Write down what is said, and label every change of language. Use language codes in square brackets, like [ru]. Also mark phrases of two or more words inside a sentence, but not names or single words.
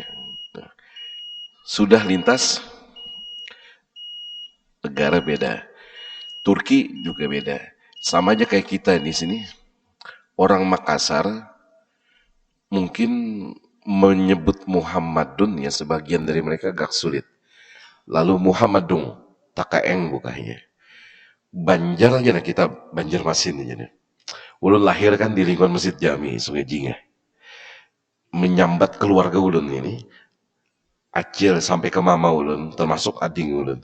[id] Sudah lintas negara beda. Turki juga beda. Sama aja kayak kita di sini. Orang Makassar mungkin menyebut Muhammadun ya, sebagian dari mereka agak sulit. Lalu Muhammadung, takaeng bukanya. [bjn] Banjar aja nah, kita Banjarmasin aja nih. Ulun lahir kan di lingkungan Masjid Jami, Sungai Jingah. Menyambat keluarga ulun ini, acil sampai ke mama ulun, termasuk ading ulun.